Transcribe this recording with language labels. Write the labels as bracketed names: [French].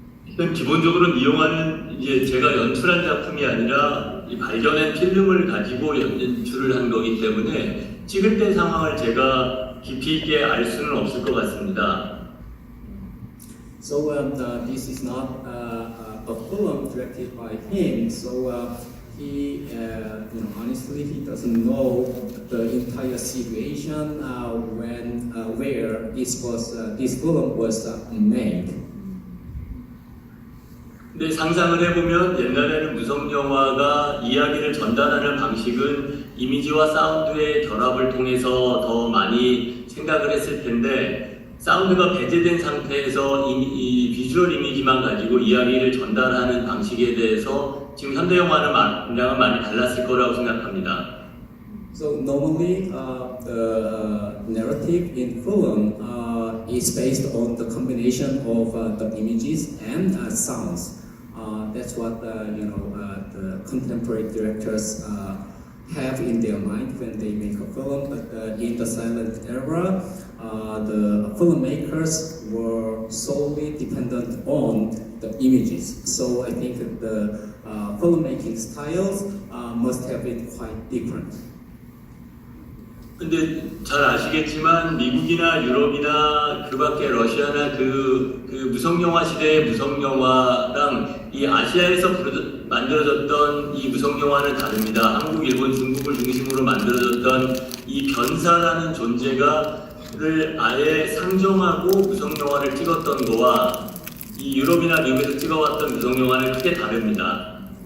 [Korean] 일단 기본적으로 이 영화는 이제 제가 연출한 작품이 아니라 이 발견한 필름을 가지고 연출을 한 거기 때문에 찍을 때 상황을 제가 깊이 있게 알 수는 없을 것 같습니다. [English] So this is not a film directed by him. So he, honestly, he doesn't know the entire situation when where this film was made. [Korean] 근데 상상을 해보면 옛날에는 무성 영화가 이야기를 전달하는 방식은 이미지와 사운드의 결합을 통해서 더 많이 생각을 했을 텐데 사운드가 배제된 상태에서 이 비주얼 이미지만 가지고 이야기를 전달하는 방식에 대해서 지금 현대 영화는 많이 달랐을 거라고 생각합니다. [English] So normally the narrative in film is based on the combination of the images and sounds. That's what the contemporary directors have in their mind when they make a film. But in the silent era, the filmmakers were solely dependent on the images. So I think that the filmmaking styles must have been quite different. [Korean] 근데 잘 아시겠지만 미국이나 유럽이나 그 밖에 러시아나 그 무성영화 시대의 무성영화랑 이 아시아에서 만들어졌던 이 무성영화는 다릅니다. 한국, 일본, 중국을 중심으로 만들어졌던 이 변사라는 존재가를 아예 상정하고 무성영화를 찍었던 거와 이 유럽이나 미국에서 찍어왔던 무성영화는 크게 다릅니다.